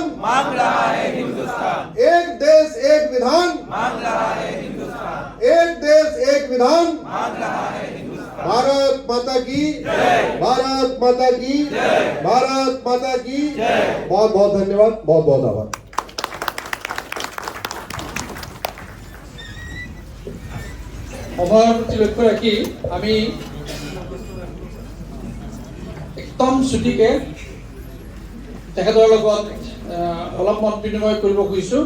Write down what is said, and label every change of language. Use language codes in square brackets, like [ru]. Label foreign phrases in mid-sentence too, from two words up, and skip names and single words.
[hi] मांग रहा है हिंदुस्तान। एक देश एक विधान मांग रहा है हिंदुस्तान। एक देश एक विधान मांग रहा है हिंदुस्तान। भारत माता की जय। भारत माता की जय। भारत माता की जय। बहुत बहुत धन्यवाद, बहुत बहुत आभार। [as] সময়ৰ প্ৰতি লক্ষ্য ৰাখি আমি একদম ছুটিকে তেখেতৰ লগত অলপ মত বিনিময় কৰিব খুজিছোঁ।